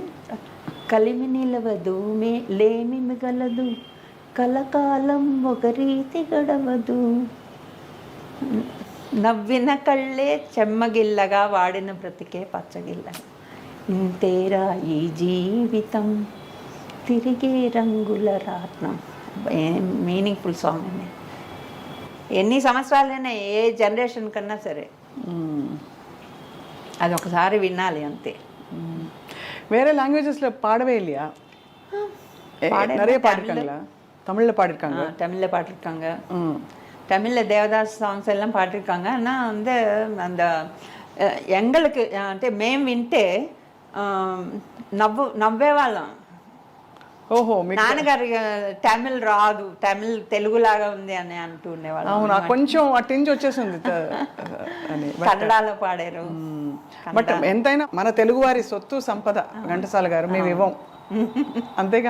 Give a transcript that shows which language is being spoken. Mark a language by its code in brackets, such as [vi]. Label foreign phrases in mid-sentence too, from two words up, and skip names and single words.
[te] కలిమి నిలవదు లేమి మిగలదు, కలకాలం ఒక రీతి గడవదు, నవ్విన కళ్ళే చెమ్మగిల్లగా వాడిన బ్రతికే పచ్చగిల్ల, ఇంతేరా ఈ జీవితం తిరిగే రంగుల రాట్నం. [en] meaningful song [te] అండి. ఎన్ని సంవత్సరాలైనా ఏ జనరేషన్ కన్నా సరే అది ఒకసారి వినాలి అంతే. [ta] வேற லாங்குவேஜஸ்ல பாடவே இல்லையா? நிறைய பாடிருக்காங்களா? தமிழ்ல பாடிருக்காங்க, தமிழ்ல பாடிருக்காங்க, தமிழ்ல தேவதாஸ் சாங்ஸ் எல்லாம் பாடிருக்காங்க. ஆனால் வந்து அந்த எங்களுக்கு [te] అంటే మేము వింటే నవ్వేవాళ్ళం. ఓహో, నాన్నగారు తమిళ్ రాదు, తమిళ్ తెలుగులాగా ఉంది అని అంటూ ఉండేవాళ్ళు. అవునా, కొంచెం అటెంజ్ వచ్చేసింది అని. కన్నడలో పాడారు. బట్ ఎంతైనా మన తెలుగు వారి సొత్తు సంపద ఘంటసాల గారు, మేము ఇవ్వం అంతేగా.